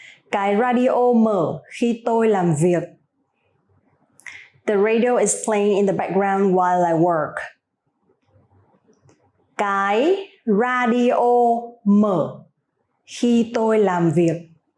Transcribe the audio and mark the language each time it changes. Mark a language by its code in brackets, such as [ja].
[vi] Cái radio mở khi tôi làm việc. [en] The radio is playing in the background while I work. [vi] Cái radio mở khi tôi làm việc.